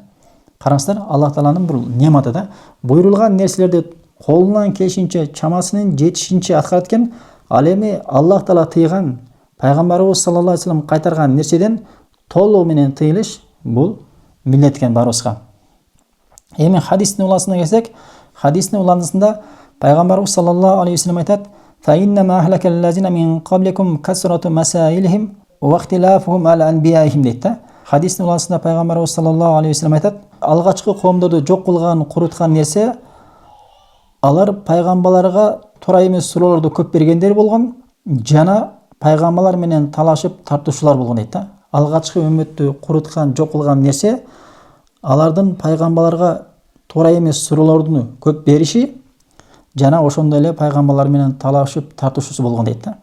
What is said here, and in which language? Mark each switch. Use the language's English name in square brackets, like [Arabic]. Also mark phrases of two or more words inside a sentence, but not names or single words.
[Kyrgyz] Караңыздар, Аллах Тааланын бул нематы да. Буйрулган нерселерди колунан келишинче, чамасынын жетишинче аткарат экен. Ал эми Аллах Таала тыйган Пайгамбарыбыз [Arabic] صلى الله عليه وسلم [Kyrgyz] кайтарган нерседен толугу менен тыйылыш бул милдет экен барыбызга. Эми хадистин уласына келсек, хадистин уланысында Пайгамбарыбыз [Arabic] صلى الله عليه وسلم [Kyrgyz] айтат: [Arabic] "فإنما أهلك الذين من قبلكم كثرة مسائلهم واختلافهم على أنبيائهم" [Kyrgyz] дейт да. Хадистин уласында Пайгамбарыбыз [Arabic] صلى الله عليه وسلم [Kyrgyz] айтат: "Алгачкы коомдорду жок кылган, куруткан нерсе алар пайгамбарларга туура эмес суроолорду көп бергендер болгон жана пайгамбарлар менен талашып тартышуулар болгон" дейт да. Алгачкы үммөттү куруткан, жок кылган нерсе алардын пайгамбарларга туура эмес суроолорду көп бериши жана ошондой эле пайгамбарлар менен талашып тартышуусу болгон дейт да.